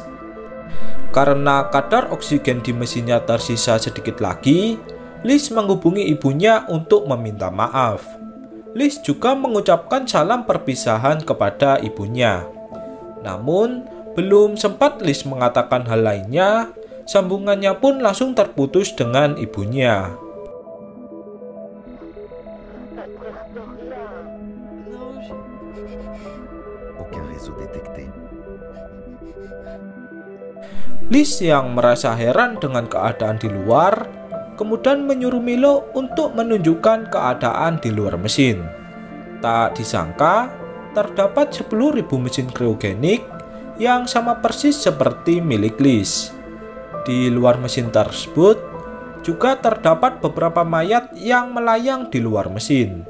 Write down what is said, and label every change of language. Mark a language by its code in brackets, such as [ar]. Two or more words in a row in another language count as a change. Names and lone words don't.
[id] Karena kadar oksigen di mesinnya tersisa sedikit lagi, Liz menghubungi ibunya untuk meminta maaf. Liz juga mengucapkan salam perpisahan kepada ibunya. Namun, belum sempat Liz mengatakan hal lainnya, sambungannya pun langsung terputus dengan ibunya. [fr] Aucun réseau détecté. [id] Liz yang merasa heran dengan keadaan di luar, kemudian menyuruh Milo untuk menunjukkan keadaan di luar mesin. Tak disangka, terdapat 10.000 mesin kriogenik yang sama persis seperti milik Liz. Di luar mesin tersebut, juga terdapat beberapa mayat yang melayang di luar mesin.